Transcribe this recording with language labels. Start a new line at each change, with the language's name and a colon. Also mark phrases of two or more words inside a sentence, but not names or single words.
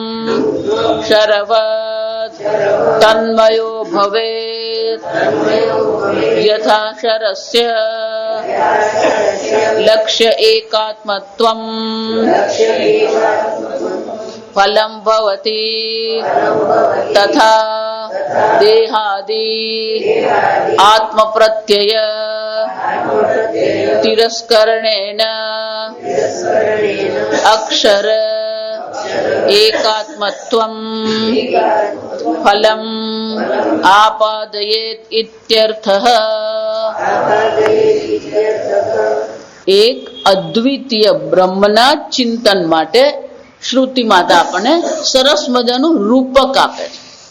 Sanskrit: शरवत् तन्मयो भवेत् यथा शरस्य लक्ष्य एकात्मत्वं फलं भवति तथा देहादि आत्मप्रत्यय तिरस्करणेन अक्षर એકાત્મત્વમ ફલમ આપાદયેત ઇત્યર્થઃ.
Gujarati: એક અદ્વિતીય બ્રહ્મના ચિંતન માટે શ્રુતિ માતા આપણને સરસ મજાનું રૂપક આપે છે.